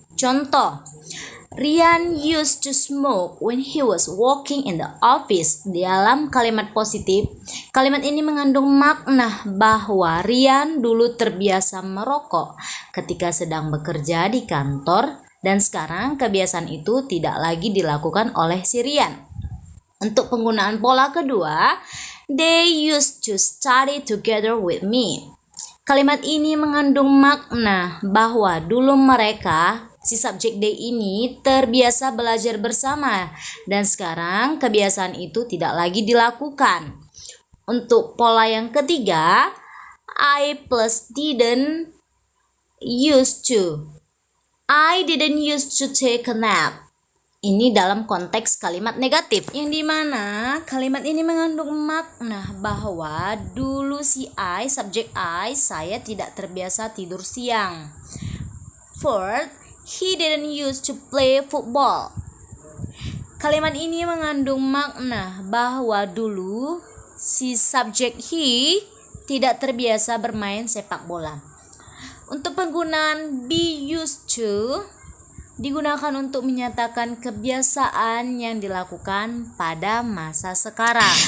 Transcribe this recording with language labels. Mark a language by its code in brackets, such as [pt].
[en] Contoh, Rian used to smoke when he was working in the office. [id] Dalam kalimat positif, kalimat ini mengandung makna bahwa Rian dulu terbiasa merokok ketika sedang bekerja di kantor dan sekarang kebiasaan itu tidak lagi dilakukan oleh si Rian. Untuk penggunaan pola kedua, [en] they used to study together with me. [id] Kalimat ini mengandung makna bahwa dulu mereka, si subjek they ini, terbiasa belajar bersama dan sekarang kebiasaan itu tidak lagi dilakukan. Untuk pola yang ketiga, I plus didn't used to. [en] I didn't used to take a nap. [id] Ini dalam konteks kalimat negatif, yang dimana kalimat ini mengandung makna bahwa dulu si I, subjek I, saya tidak terbiasa tidur siang. [en] Fourth, he didn't used to play football. [id] Kalimat ini mengandung makna bahwa dulu si subjek he tidak terbiasa bermain sepak bola. Untuk penggunaan be used to digunakan untuk menyatakan kebiasaan yang dilakukan pada masa sekarang.